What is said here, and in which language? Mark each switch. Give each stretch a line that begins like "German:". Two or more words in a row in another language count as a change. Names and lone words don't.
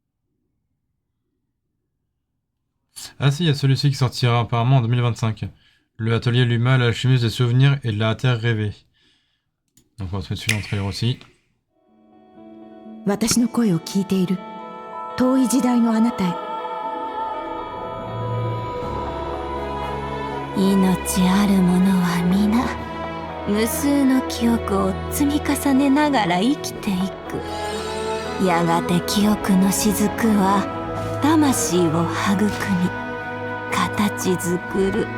French: Ah si, il y a celui-ci qui sortira apparemment en 2025. Le atelier Luma, l'alchimiste des souvenirs et de la terre rêvée. Donc on va se mettre celui-là en trailer aussi.
Japanese: 私の声を聞いている遠い時代のあなたへ命ある者は皆無数の記憶を積み重ねながら生きていくやがて記憶の雫は魂を育み形作る